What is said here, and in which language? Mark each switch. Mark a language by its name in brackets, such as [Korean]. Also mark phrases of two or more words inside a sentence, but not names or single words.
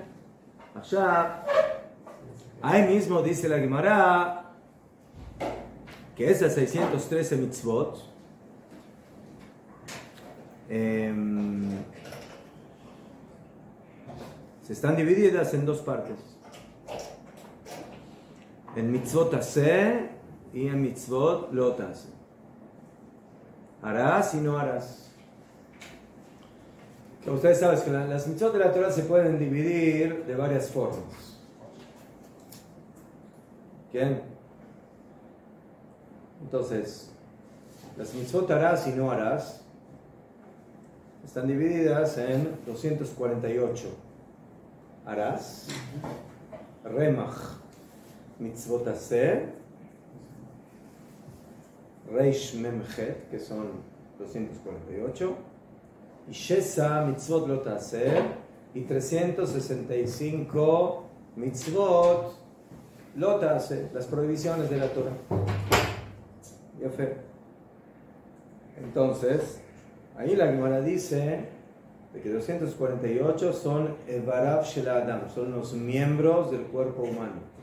[Spanish] Allá, ahí mismo dice la Gemara que esas 613 mitzvot se están divididas en dos partes. En [Hebrew] מצוות עשה [Spanish] y en [Hebrew] מצוות לא תעשה. [Spanish] Harás y no harás. Que ustedes saben que las mitzvot de la Torah se pueden dividir de varias formas. ¿Quién? Entonces, las mitzvot harás y no harás están divididas en 248. Harás, [Hebrew] רמ"ח מצוות עשה ריש מם חית, [Spanish] que son 248, y shesa [Hebrew] מצוות לא תעשה, [Spanish] y 365 [Hebrew] מצוות לא תעשה, [Spanish] las prohibiciones de la Torah. Entonces, ahí la Gemara dice de que 248 son [Hebrew] איבריו של אדם, [Spanish] son los miembros del cuerpo humano.